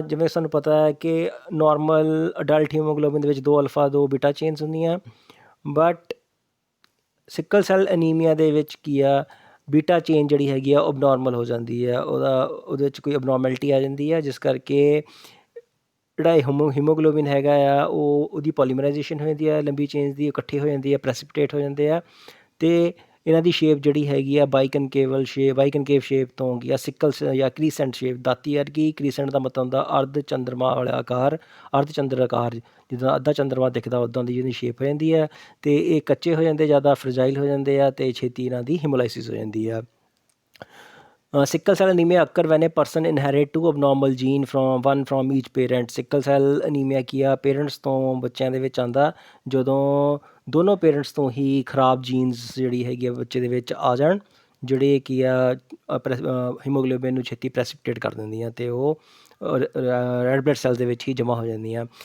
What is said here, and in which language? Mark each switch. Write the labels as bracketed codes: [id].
[pa] ਜਿਵੇਂ ਸਾਨੂੰ ਪਤਾ ਹੈ ਕਿ ਨੋਰਮਲ ਅਡਲਟ ਹੀਮੋਗਲੋਬਿਨ ਦੇ ਵਿੱਚ 2 ਅਲਫਾ 2 ਬੀਟਾ ਚੇਨਸ ਹੁੰਦੀਆਂ, ਬਟ ਸਿੱਕਲ ਸੈੱਲ ਅਨੀਮੀਆ ਦੇ ਵਿੱਚ ਕੀ ਆ ਬੀਟਾ ਚੇਨ ਜਿਹੜੀ ਹੈਗੀ ਆ ਉਹ ਅਬਨੋਰਮਲ ਹੋ ਜਾਂਦੀ ਹੈ, ਉਹਦੇ ਵਿੱਚ ਕੋਈ ਅਬਨੋਰਮੈਲਿਟੀ ਆ ਜਾਂਦੀ ਹੈ, ਜਿਸ ਕਰਕੇ ਜਿਹੜਾ ਹੀਮੋਗਲੋਬਿਨ ਹੈਗਾ ਆ ਉਹਦੀ ਪੋਲੀਮਰਾਈਜੇਸ਼ਨ ਹੋ ਜਾਂਦੀ ਹੈ, ਲੰਬੀ ਚੇਨਸ ਦੀ ਇਕੱਠੀ ਹੋ ਜਾਂਦੀ ਹੈ, ਪ੍ਰੈਸਿਪੀਟੇਟ ਹੋ ਜਾਂਦੇ ਆ, ਅਤੇ ਇਹਨਾਂ ਦੀ ਸ਼ੇਪ ਜਿਹੜੀ ਹੈਗੀ ਆ ਬਾਈਕਨਕੇਵ ਸ਼ੇਪ ਤੋਂ ਗਿਆ ਸਿੱਕਲ ਜਾਂ ਕ੍ਰੀਸੈਂਟ ਸ਼ੇਪ, ਦਾਤੀ ਵਰਗੀ। ਕ੍ਰੀਸੈਂਟ ਦਾ ਮਤਲਬ ਹੁੰਦਾ ਅਰਧ ਚੰਦਰਮਾ ਵਾਲਾ ਆਕਾਰ, ਅਰਧ ਚੰਦਰ ਆਕਾਰ, ਜਿੱਦਾਂ ਅੱਧਾ ਚੰਦਰਮਾ ਦਿਖਦਾ ਉੱਦਾਂ ਦੀ ਜਿਹਦੀ ਸ਼ੇਪ ਹੋ ਜਾਂਦੀ ਹੈ, ਅਤੇ ਇਹ ਕੱਚੇ ਹੋ ਜਾਂਦੇ, ਜ਼ਿਆਦਾ ਫਰਜਾਈਲ ਹੋ ਜਾਂਦੇ ਆ, ਅਤੇ ਛੇਤੀ ਇਹਨਾਂ ਦੀ ਹੀਮੋਲਾਈਸਿਸ ਹੋ ਜਾਂਦੀ ਆ। [en] Sickle cell anemia occur when a person inherit two abnormal gene from each parent. [pa] Sickle cell anemia ਕੀ ਆ ਪੇਰੈਂਟਸ ਤੋਂ ਬੱਚਿਆਂ ਦੇ ਵਿੱਚ ਆਉਂਦਾ ਜਦੋਂ ਦੋਨੋਂ ਪੇਰੈਂਟਸ ਤੋਂ ਹੀ ਖਰਾਬ ਜੀਨਸ ਜਿਹੜੀ ਹੈਗੀ ਆ ਬੱਚੇ ਦੇ ਵਿੱਚ ਆ ਜਾਣ, ਜਿਹੜੇ ਕੀ ਆ ਹੀਮੋਗਲੋਬਿਨ ਨੂੰ ਛੇਤੀ ਪ੍ਰੈਸਿਪੀਟੇਟ ਕਰ ਦਿੰਦੀਆਂ ਅਤੇ ਉਹ ਰੈਡ ਬਲੱਡ ਸੈੱਲ ਦੇ ਵਿੱਚ ਹੀ ਜਮ੍ਹਾਂ ਹੋ ਜਾਂਦੀਆਂ।